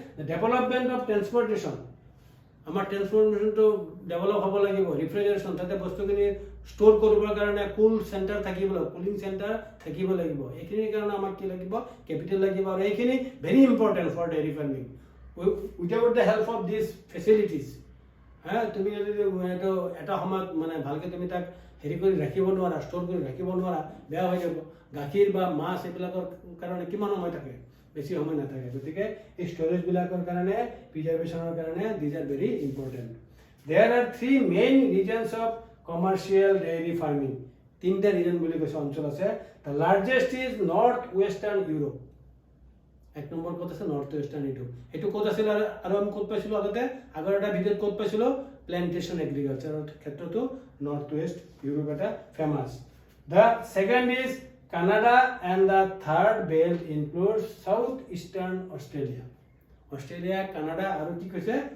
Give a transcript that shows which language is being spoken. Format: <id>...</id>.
<en>The development of transportation.</en> <as>আমাৰ ট্ৰেন্সপৰ্টেশ্যনটো develop হ'ব লাগিব, ৰিফ্ৰিজাৰেশ্যন তাতে বস্তুখিনি ষ্ট'ৰ কৰিবৰ কাৰণে কুল চেণ্টাৰ থাকিব লাগিব, কুলিং চেণ্টাৰ থাকিব লাগিব। এইখিনিৰ কাৰণে আমাক কি লাগিব? কেপিটেল লাগিব, আৰু এইখিনি</as> <en>Very important for dairy farming. Without the help of this facilities</en> <as>তুমি যদি এইটো এটা সময়ত মানে ভালকৈ তুমি তাক হেৰি কৰি ৰাখিব নোৱাৰা, ষ্ট'ৰ কৰি ৰাখিব নোৱাৰা, বেয়া হৈ যাব। গাখীৰ বা মাছ এইবিলাকৰ কাৰণে কিমান সময় থাকে? বেছি সময় নাথাকে। গতিকে এই ষ্ট'ৰেজবিলাকৰ কাৰণে, প্ৰিজাৰ্ভেশ্যনৰ কাৰণে</as> <en>These are very important. There are 3 main reasons of commercial dairy farming.</en> <as>3টা ৰিজন বুলি কৈছে, অঞ্চল আছে।</as> <en>The largest is north western Europe.</en> <as>1 number ক'ত আছে? North western Europe. এইটো ক'ত আছিল আৰু আমি ক'ত পাইছিলোঁ আগতে? আগৰ এটা ভিডিঅ'ত ক'ত পাইছিলোঁ? প্লেণ্টেশ্যন এগ্ৰিকালচাৰৰ ক্ষেত্ৰতো নৰ্থ ৱেষ্ট ইউৰোপ এটা famous.</as> <en>The second is Canada and the third belt includes southeastern Australia.</en> <as>Australia, Canada আৰু কি কৈছে?</as>